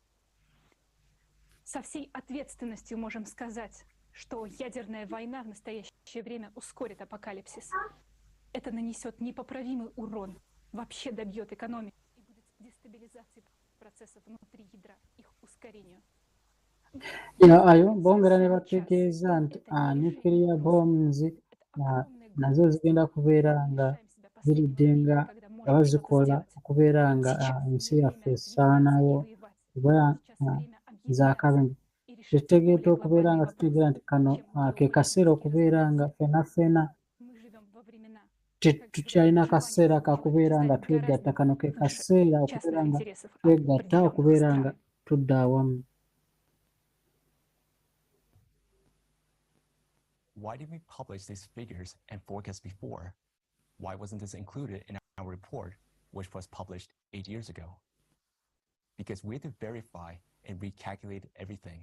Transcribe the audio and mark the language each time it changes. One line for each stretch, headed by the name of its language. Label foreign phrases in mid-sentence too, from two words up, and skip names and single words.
Russian: Со всей ответственностью можем сказать, что ядерная война в настоящее время ускорит апокалипсис. Это нанесет непоправимый урон, вообще добьет экономику и будет дестабилизацией процессов внутри ядра, их ускорению.
Ganda: Ayo bongera ne bategeeza nti
English: nuclear bombs
Ganda: nazo zigenda kubeera nga ziridde nga bazikola okubeera nga ensi yaffe esaanawo oba zaakabenje. Tekitegeeza okubeera nga tutegeera nti kano ke kaseera okubeera nga ffenna tukyalina kaseera kakubeera nga twegatta. Kano ke kaseera okubeera nga twegatta okubeera nga tudda awamu.
English: Why did we publish these figures and forecasts before? Why wasn't this included in our report, which was published 8 years ago? Because we had to verify and recalculate everything.